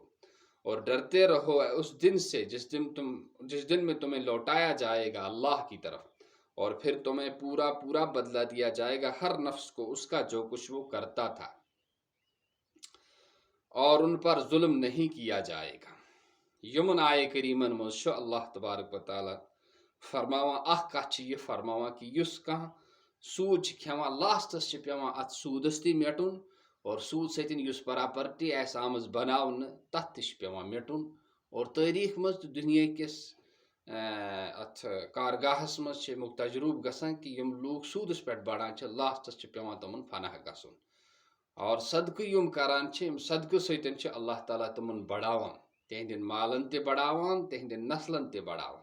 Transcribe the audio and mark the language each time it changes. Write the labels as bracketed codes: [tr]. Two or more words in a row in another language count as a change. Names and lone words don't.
[ur] اور ڈرتے رہو اس دن سے جس دن میں تمہیں لوٹایا جائے گا اللہ کی طرف، اور پھر تمہیں پورا بدلہ دیا جائے گا ہر نفس کو اس کا جو کچھ وہ کرتا تھا، اور ان پر ظلم نہیں کیا جائے گا. [ks] یمن آئے کریمن مز اللہ تبارک و تعالی فرماوان اخ کت یہ فرماوان کہ یس کھانا سود کھیوان لاسٹس پیوان ات سودس تہ مٹن، اور سود ستن یس پراپرٹی آس آمز بناون تت تہ پیوان مٹن. اور تاریخ مز دنیا کس ات کارگاہس مز تجرب گسان کہ یم لوگ سودس پہ بڑھان لاسٹس پیوان تمن فناہ گسن، اور صدقہ یم کران صدقہ ستن اللہ تعالیٰ تمن بڑھاوان، تہندین مالن تہ بڑھاوان، تہندین نسلن تہ بڑھاوان.